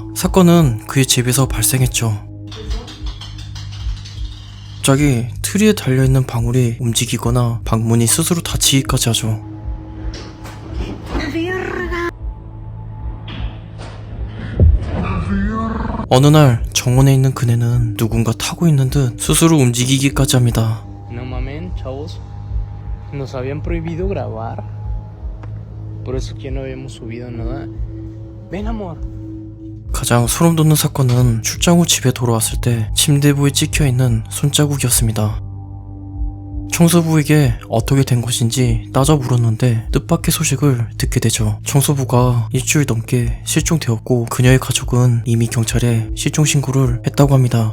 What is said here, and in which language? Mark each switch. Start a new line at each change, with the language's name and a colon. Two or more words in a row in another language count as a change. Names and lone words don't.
Korean: 사건은 그의 집에서 발생했죠. 갑자기 트리에 달려있는 방울이 움직이거나 방문이 스스로 닫히기까지 하죠. 어느 날 정원에 있는 그네는 누군가 타고 있는 듯 스스로 움직이기까지 합니다.
Spanish: No mamen, chavos. Nos habían prohibido grabar. Por eso que no habíamos subido nada. Ven, amor.
Korean: 가장 소름 돋는 사건은 출장 후 집에 돌아왔을 때 침대부에 찍혀있는 손자국이었습니다. 청소부에게 어떻게 된 것인지 따져 물었는데 뜻밖의 소식을 듣게 되죠. 청소부가 일주일 넘게 실종되었고 그녀의 가족은 이미 경찰에 실종 신고를 했다고 합니다.